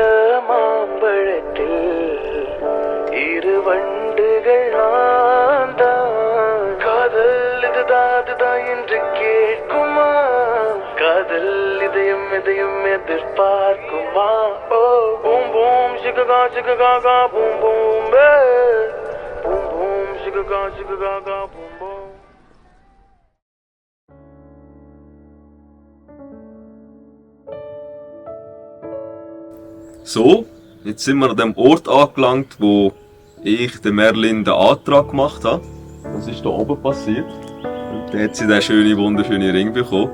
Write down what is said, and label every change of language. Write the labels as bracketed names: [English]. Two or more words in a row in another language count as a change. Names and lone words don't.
[Tamil] மாம்பழத்தில் இரு வண்டுகள் நான்தான் காதல் இதுதான் என்று கேட்குமா காதல் இதயம் எதையும் எதிர்பார்க்குமா ஓ பூம் பூம் சிககா சிககா பூம் பூம் பூம் பூம் சிககா சிககா பூம் பூம் [German] So, jetzt sind wir an dem Ort angelangt, wo ich der Merlin den Antrag gemacht habe. Was ist da oben passiert? Und da hat sie den schönen, wunderschönen Ring bekommen.